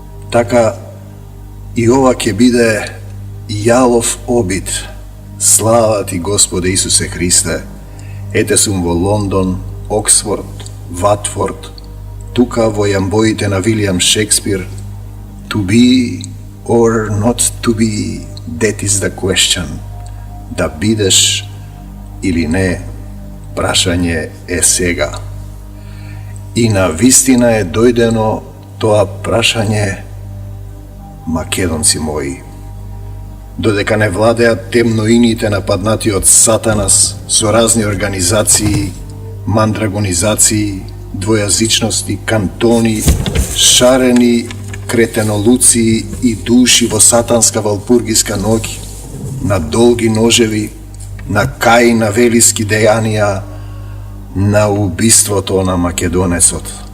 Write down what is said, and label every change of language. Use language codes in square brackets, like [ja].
[mk] Така и ова ќе биде јалов обид. Слава ти, Господе Исусе Христе. Ете сум во Лондон, Оксфорд, Ватфорд, тука во јамбоите на Вилијам Шекспир. [en] To be or not to be, that is the question. [mk] Да бидеш или не, прашање е сега. И на вистина е дојдено тоа прашање, македонци мои. Додека не владеат темноините нападнати од Сатанас со разни организации, мандрагонизации, двојазичности, кантони, шарени кретенолуци и души во сатанска валпургиска ноќ, на долги ножеви, на кај на велиски дејанија, на убиството на македонецот.